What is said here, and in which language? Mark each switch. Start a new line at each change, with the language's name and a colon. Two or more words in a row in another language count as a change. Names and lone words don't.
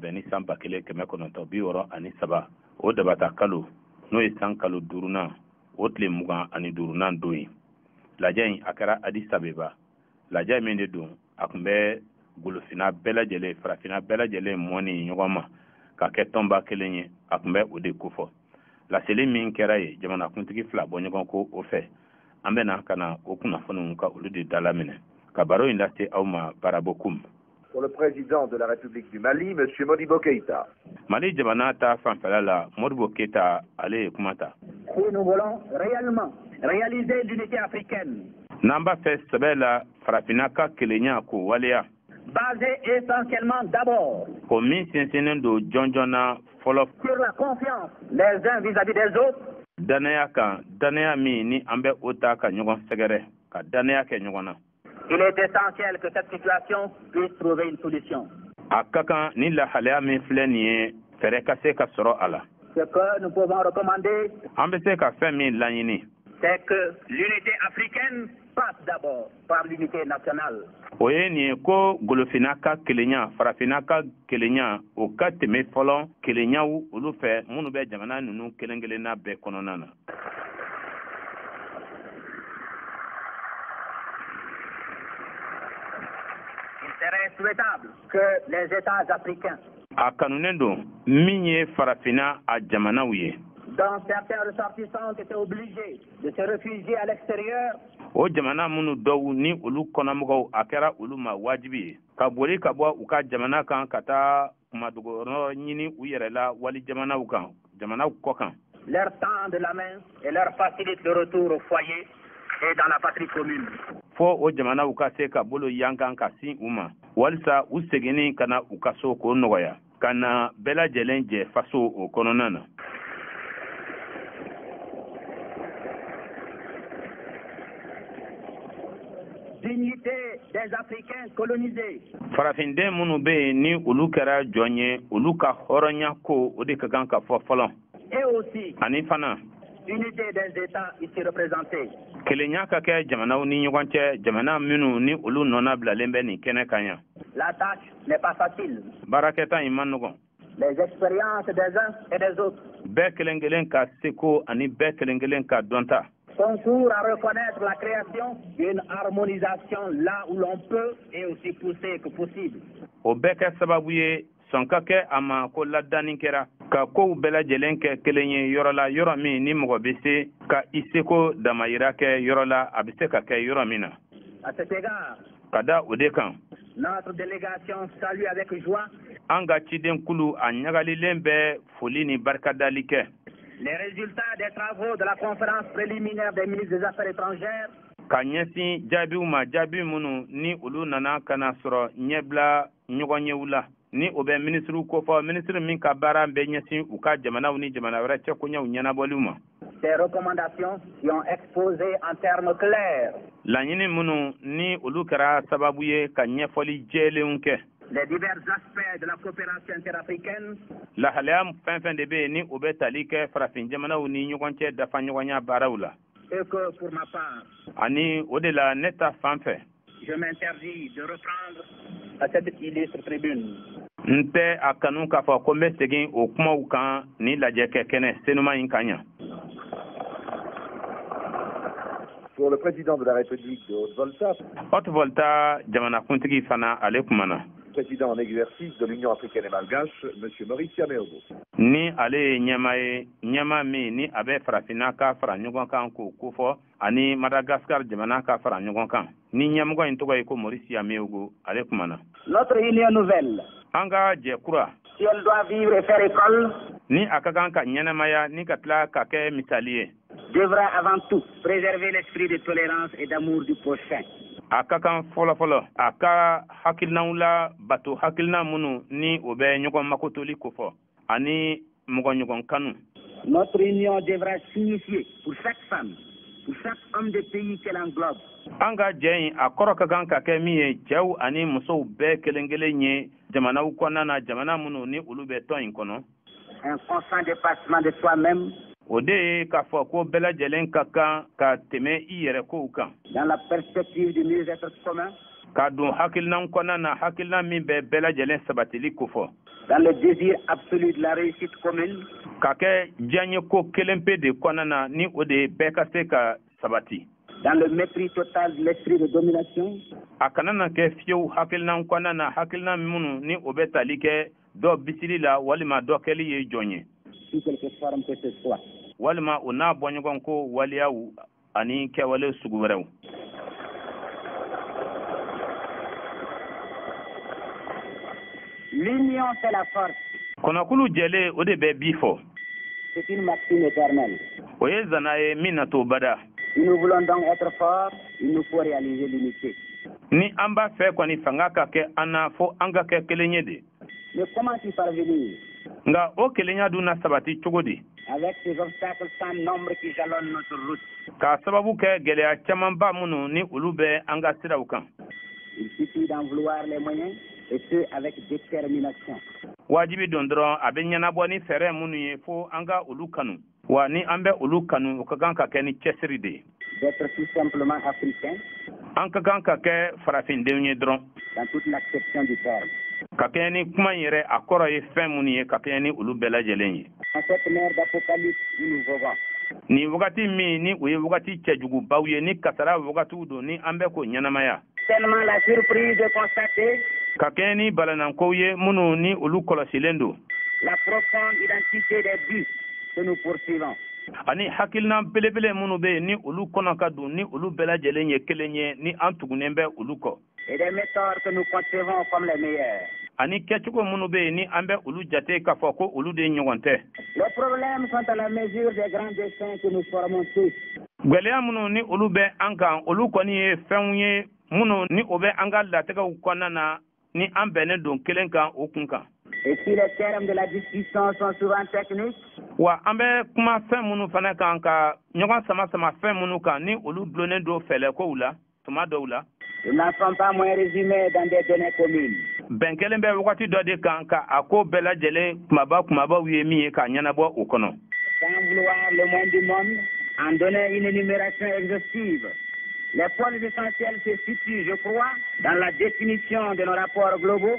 Bambara: bɛn ni san 1963 o dabata kalo n'o ye san kalo 5nan o tile 25nan don ye lajɛ in a kɛra Addis Abeba lajɛ min de don a tun bɛ golofina bɛɛ lajɛlen farafina bɛɛ lajɛlen mɔni ɲɔgɔn ma ka kɛ tɔnba kelen ye a tun bɛ o de kofɔ laseli min kɛra ye jamanakuntigi fila bɔ ɲɔgɔn ko o fɛ an bɛna ka na o kunnafoniw ka olu de dalaminɛ ka baro in lase aw ma barabokum.
French: Pour le président de la République du Mali, M. Modibo Keïta.
Bambara: Mali jamana ta fanfɛla la Modibo Keïta ale ye kuma ta.
French: Si nous voulons réellement réaliser l'unité africaine.
Bambara: N'an b'a fɛ sɛbɛ la farafina ka kelenya k'o waleya.
French: Basé essentiellement d'abord.
Bambara: O min sinsinnen don jɔnjɔn na fɔlɔ.
French: Sur la confiance les uns vis-à-vis des autres.
Bambara: Danaya kan danaya min ni an bɛ o ta ka ɲɔgɔn sɛgɛrɛ ka danaya kɛ ɲɔgɔn na.
French: Il est essentiel que cette situation puisse trouver une solution.
Bambara: A ka kan ni lahalaya min filɛ nin ye fɛrɛ ka se ka sɔrɔ a la.
French: Ce que nous pouvons recommander.
Bambara: An bɛ se ka fɛn min laɲini.
French: C'est que l'unité africaine passe d'abord par l'unité nationale.
Bambara: O ye nin ye ko golofina ka kelenya farafina ka kelenya o ka tɛmɛ fɔlɔ kelenyaw olu fɛ minnu bɛ jamana ninnu kelen kelenna bɛɛ kɔnɔna na.
French: Il serait souhaitable que les États africains.
Bambara: A kanunen don min ye farafina a jamanaw ye.
French: Dont certains ressortissants étaient obligés de se réfugier à l'extérieur.
Bambara: O jamana minnu dɔw ni olu kɔnɔmɔgɔw a kɛra olu ma wajibi ye ka boli ka bɔ u ka jamana kan ka taa kumadogorɔ ɲini u yɛrɛ la wali jamanaw kan jamanaw kɔ kan.
French: Leur tend de la main et leur facilite le retour au foyer et dans la patrie commune.
Bambara: Fo o jamanaw ka se ka bolo yankan ka sin u ma walisa u seginni ka na u ka so k'o nɔgɔya ka na bɛɛ lajɛlen jɛ faso o kɔnɔna na.
French: Dignité des Africains colonisés.
Bambara: Farafinden minnu bɛ yen ni olu kɛra jɔn ye olu ka hɔrɔnya ko o de ka kan ka fɔ fɔlɔ.
French: Et aussi.
Bambara: Ani fana.
French: Unité des États ici représentés.
Bambara: Kelenya ka kɛ jamanaw ni ɲɔgɔn cɛ jamana minnu ni olu nɔna bilalen bɛ nin kɛnɛ kan yan.
French: La tâche n'est pas facile.
Bambara: Baarakɛta in man nɔgɔn.
French: Les expériences des uns et des autres.
Bambara: Bɛɛ kelen kelen ka seko ani bɛɛ kelen kelen ka dɔnta.
French: Concours à reconnaître la création d'une harmonisation là où l'on peut et aussi pousser que possible.
Bambara: O bɛɛ kɛ sababu ye sɔn ka kɛ a ma ko ladani kɛra ka kow bɛɛ lajɛlen kɛ kelen ye yɔrɔ la yɔrɔ min ni mɔgɔ bɛ se ka i seko damayira kɛ yɔrɔ la a bɛ se ka kɛ yɔrɔ min na.
French: À cet égard,
Bambara: ka da o de kan.
French: Notre délégation salue avec joie.
Bambara: An ka ciden kulu a ɲagalilen bɛ foli ni barikadali kɛ.
French: Les résultats des travaux de la conférence préliminaire des ministres des Affaires étrangères.
Bambara: Ka ɲɛsin jaabiw ma jaabi minnu ni olu nana ka na sɔrɔ ɲɛbila ɲɔgɔn yew la ni o bɛ minisiriw kofɔ minisiri min ka baara bɛ ɲɛsin u ka jamanaw ni jamana wɛrɛ cɛkoɲɛw ɲɛnabɔliw ma.
French: Ces recommandations qui ont exposé en termes clairs.
Bambara: Laɲini minnu ni olu kɛra sababu ye ka ɲɛfɔli jɛlenw kɛ.
French: Les divers aspects de la coopération interafricaine.
Bambara: Lahalaya fɛn fɛn de bɛ yen ni o bɛ tali kɛ farafin jamanaw ni ɲɔgɔn cɛ dafa ɲɔgɔnya baaraw la.
French: Et que pour ma part.
Bambara: Ani o de la ne ta fan fɛ.
French: Je m'interdis de reprendre à cette illustre tribune.
Bambara: N tɛ a kanu k'a fɔ ko n bɛ segin o kumaw kan ni lajɛkɛ kɛnɛ senuma in kan yan.
French: Pour le président de la République de Haute-Volta.
Bambara: Haute-Volta jamanakuntigi fana ale kumana.
French: Président en exercice de l'Union africaine et malgache, M. Maurice Yameogo.
Bambara: Ni ale ye ɲɛma min ni a bɛ farafina ka fara ɲɔgɔn kan k'o kofɔ ani Madagascar jamana ka fara ɲɔgɔn kan. Ni ɲɛmɔgɔ in tɔgɔ ye ko Maurice Yameogo ale kumana.
French: Notre union nouvelle.
Bambara: An ka jɛ kura.
French: Si elle doit vivre et faire école.
Bambara: Ni a ka kan ka ɲɛnamaya ni ka tila ka kɛ misali ye.
French: Devra avant tout préserver l'esprit de tolérance et d'amour du prochain.
Bambara: A ka kan fɔlɔ a ka hakilinaw la bato hakilina minnu ni o bɛ ɲɔgɔn makotoli kofɔ ani mɔgɔ ɲɔgɔn kanu.
French: Notre union devra signifier pour chaque femme, pour chaque homme de pays qu'elle englobe.
Bambara: An ka jɛ in a kɔrɔ ka kan ka kɛ min ye cɛw ani musow bɛɛ kelen kelen ye jamanaw kɔnɔna na jamana minnu ni olu bɛ tɔn in kɔnɔ.
French: Un constant dépassement de soi-même.
Bambara: o de ye k'a fɔ ko bɛɛ lajɛlen ka kan ka tɛmɛ i yɛrɛ kow kan.
French: Dans la perspective du mieux-être commun.
Bambara: Ka don hakilina kɔnɔna na hakilina min bɛ bɛɛ lajɛlen sabatili kofɔ.
French: Dans le désir absolu de la réussite commune.
Bambara: Ka kɛ diɲɛ ko kelen pe de kɔnɔna na ni o de ye bɛɛ ka se ka sabati.
French: Dans le mépris total de l'esprit de domination.
Bambara: A kana na kɛ fiyewu hakilina kɔnɔna na hakilina minnu ni o bɛ tali kɛ dɔ bisili la walima dɔ kɛli ye jɔn ye.
French: Sous quelque forme que ce soit.
Bambara: Walima o n'a bɔɲɔgɔn ko waliyaw ani kɛwale sugu wɛrɛw.
French: L'union fait la force.
Bambara: Kɔnɔkulu jɛlen o de bɛ bi fɔ.
French: C'est une maxime éternelle.
Bambara: O ye zana ye min na t'o bada.
French: Si nous voulons donc être forts, il nous faut réaliser l'unité.
Bambara: Ni an b'a fɛ kɔni fanga ka kɛ an na fo an ka kɛ kelen ye de.
French: Mais comment y parvenir?
Bambara: Nga o kelenya dun na sabati cogo di?
French: Avec ces obstacles sans nombre qui jalonnent notre route.
Bambara: Ka sababu kɛ gɛlɛya camanba minnu ni olu bɛ an ka siraw kan.
French: Il suffit d'en vouloir les moyens et ce avec détermination.
Bambara: Wajibi don dɔrɔn a bɛ ɲɛnabɔ ni fɛɛrɛ minnu ye fo an ka olu kanu. Wa ni an bɛ olu kanu o ka kan ka kɛ ni cɛsiri de ye.
French: D'être tout simplement africain.
Bambara: An ka kan ka kɛ farafindenw ye dɔrɔn.
French: Dans toute l'acception du terme.
Bambara: Ka kɛɲɛ ni kuma in yɛrɛ a kɔrɔ ye fɛn minnu ye ka kɛɲɛ ni olu bɛɛ lajɛlen ye.
French: En cette mer d'apocalypse où nous vivons.
Bambara: Ni wagati min ni o ye wagati cɛjugubaw ye ni kasara wagatiw don ni an bɛ k'o ɲɛnamaya.
French: Tellement la surprise de constater.
Bambara: Ka kɛɲɛ ni balanankow ye minnu ni olu kɔlɔsilen don.
French: La profonde identité des buts que nous poursuivons.
Bambara: Ani hakilina belebele minnu bɛ yen ni olu kɔnɔ ka don ni olu bɛɛ lajɛlen ye kelen ye ni an tugunnen bɛ olu kɔ.
French: Et des méthodes que nous concevons comme les meilleures.
Bambara: Ani kɛcogo minnu bɛ yen ni an bɛ olu jate k'a fɔ ko olu de ɲɔgɔn tɛ.
French: Les problèmes sont à la mesure des grands destins que nous formons tous.
Bambara: Gɛlɛya minnu ni olu bɛ an kan olu kɔni ye fɛnw ye minnu ni o bɛ an ka latigɛw kɔnɔna na ni an bɛnnen don kelen kan o kun kan.
French: Et si les termes de la discussion sont souvent techniques.
Bambara: Wa an bɛ kuma fɛn minnu fana kan ka ɲɔgɔn sama fɛn minnu kan ni olu dulonnen don fɛlɛkow la tuma dɔw la.
French: Ils n'en sont pas moins résumés dans des données communes.
Bambara: Bɛn kelen bɛ wagati dɔ de kan ka a ko bɛɛ lajɛlen kumabaw ye min ye k'a ɲɛnabɔ o kɔnɔ.
French: Sans vouloir le moins du monde, en donner une énumération exhaustive. Les points essentiels se situent, je crois, dans la définition de nos rapports globaux.